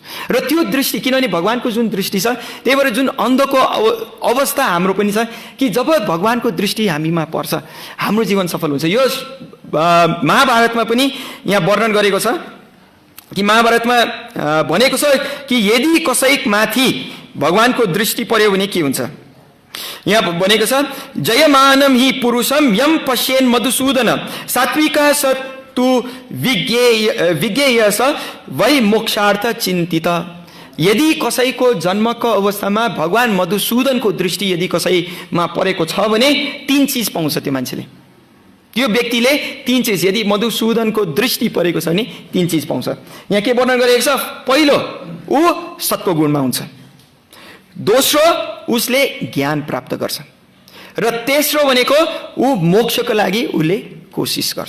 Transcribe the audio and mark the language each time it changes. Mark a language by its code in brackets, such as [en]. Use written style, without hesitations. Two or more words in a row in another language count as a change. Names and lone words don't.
[ne] र त्यो दृष्टि, किनभने भगवानको जुन दृष्टि छ, त्यही भएर जुन अन्धको अवस्था हाम्रो पनि छ कि जब भगवानको दृष्टि हामीमा पर्छ हाम्रो जीवन सफल हुन्छ। यो महाभारतमा पनि यहाँ वर्णन गरेको छ कि महाभारतमा भनेको छ कि यदि कसैमाथि भगवानको दृष्टि पर्यो भने के हुन्छ। यहाँ भनेको छ [sa] जयमानम हि पुरुषम यम पश्येन मधुसूदन सात्विका सत्तु विज्ञेय स वै मोक्षार्थ चिन्तित। [ne] यदि कसैको जन्मको अवस्थामा भगवान मधुसूदनको दृष्टि यदि कसैमा परेको छ भने 3 चिज पाउँछ त्यो मान्छेले, त्यो व्यक्तिले 3 चिज, यदि मधुसूदनको दृष्टि परेको छ भने 3 चिज पाउँछ। यहाँ के वर्णन गरेको छ, पहिलो ऊ सत्व गुणमा हुन्छ, दोस्रो उसले ज्ञान प्राप्त गर्छ, र तेस्रो भनेको ऊ मोक्षको लागि उसले कोसिस गर्छ।